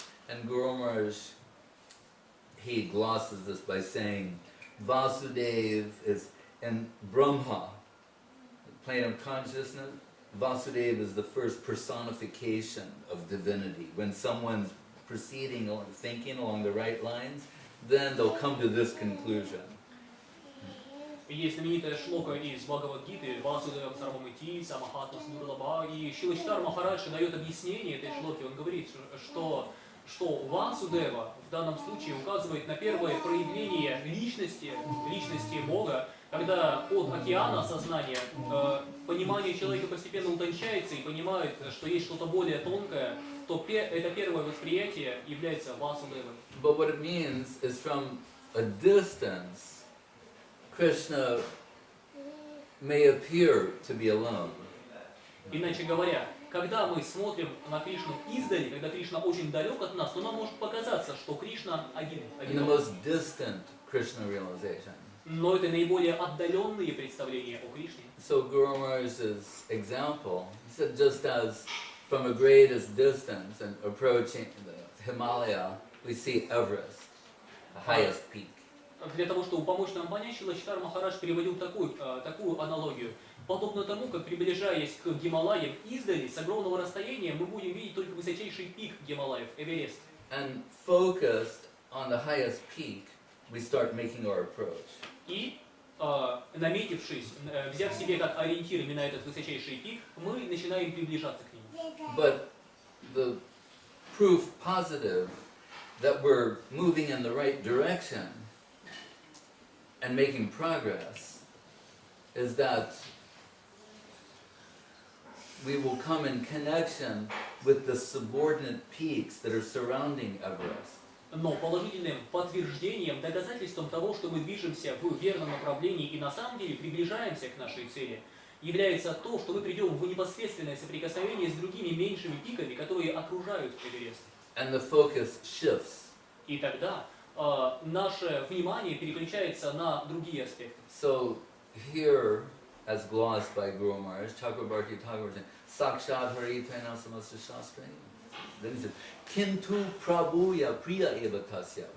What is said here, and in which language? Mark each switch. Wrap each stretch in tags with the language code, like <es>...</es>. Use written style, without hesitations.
<en>And Guru Maharaj, he glosses this by saying, Vasudev is in Brahma, the plane of consciousness, Vasudeva is the first personification of divinity. When someone's proceeding, thinking along the right lines, then they'll come to this conclusion.</en> <ru>Есть знаменитая шлока из Бхагавад-гиты</ru> <sa>«Васудевам сарвамити, самахатма смурлаба»,</sa> <ru>и Шилачитар Махарадж дает объяснение этой шлоки. Он говорит, что Васудева в данном случае указывает на первое проявление личности Бога, когда от океана сознания понимание человека постепенно утончается и понимает, что есть что-то более тонкое, то это первое восприятие является Васудевой.</ru> <en>But what it means is from a distance, Krishna may appear to be alone.</en> <ru>Иначе говоря, когда мы смотрим на Кришну издали, когда Кришна очень далек от нас, то нам может показаться, что Кришна один.</ru> <en>In the most distant Krishna realization.</en> <ru>Но это наиболее отдаленные представления о Кришне.</ru> <en>So Guru Maharaj's example, he said just as from a greatest distance and approaching the Himalaya, we see Everest, the highest peak.</en> <ru>Для того, чтобы помочь нам понять, Шилачитар Махарадж переводил такую аналогию. Подобно тому, как приближаясь к Гималаям издали, с огромного расстояния мы будем видеть только высочайший пик Гималаев, Эверест.</ru> <en>And focused on the highest peak, we start making our approach.</en> <ru>И, наметившись, взяв себе как ориентир именно этот высочайший пик, мы начинаем приближаться к нему.</ru> <en>But the proof positive that we're moving in the right direction and making progress is that we will come in connection with the subordinate peaks that are surrounding Everest.</en> <ru>Но положительным подтверждением, доказательством того, что мы движемся в верном направлении и на самом деле приближаемся к нашей цели, является то, что мы придем в непосредственное соприкосновение с другими меньшими пиками, которые окружают Эверест.</ru> <en>And the focus shifts.</en> <ru>И тогда наше внимание переключается на другие аспекты.</ru> <en>So here, as glossed by Guru Maharaj, Chakrabarti Thakur said,</en> <sa>Sakshat Haritena Samasta Shastra.</sa> <en>Then he said,</en> <sa>Kintu Prabhuya Priya Eva Tasya.</sa>